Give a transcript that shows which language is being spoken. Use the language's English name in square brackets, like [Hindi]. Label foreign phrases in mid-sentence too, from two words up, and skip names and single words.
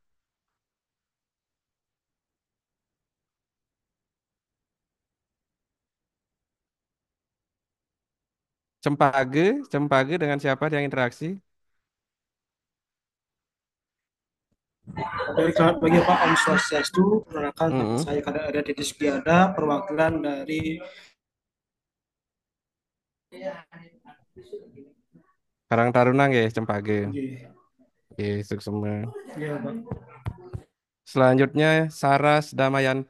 [Indonesian] Cempage dengan siapa yang interaksi? Dari selamat pagi Pak, [Balinese] Om Swastiastu. [Indonesian] Perkenalkan nama Mm-mm. saya Kadek Ada Titis Setiada, perwakilan dari Karang Taruna nggih, Cempage. [Balinese] Nggih. Nggih, suksema. [Indonesian] Iya, Pak. Selanjutnya Saras Damayanti.